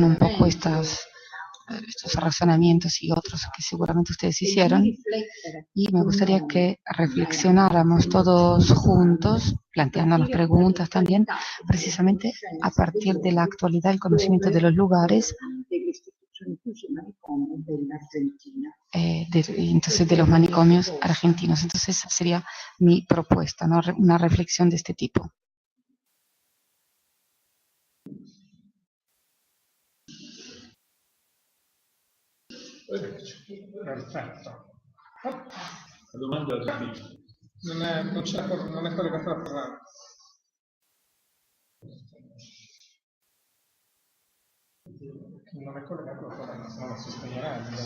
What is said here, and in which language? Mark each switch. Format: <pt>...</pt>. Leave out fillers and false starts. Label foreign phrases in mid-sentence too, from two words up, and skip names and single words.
<es>un poco estos razonamientos y otros que seguramente ustedes hicieron, y me gustaría que reflexionáramos todos juntos, planteándonos preguntas también, precisamente a partir de la actualidad, el conocimiento de los lugares, entonces de los manicomios argentinos. Entonces esa sería mi propuesta, ¿no? Una reflexión de este tipo.</es> <it>Perfetto. La domanda è capita. Non è collegata al programma. Non è collegato al programma, se no la si spegnerà.</it>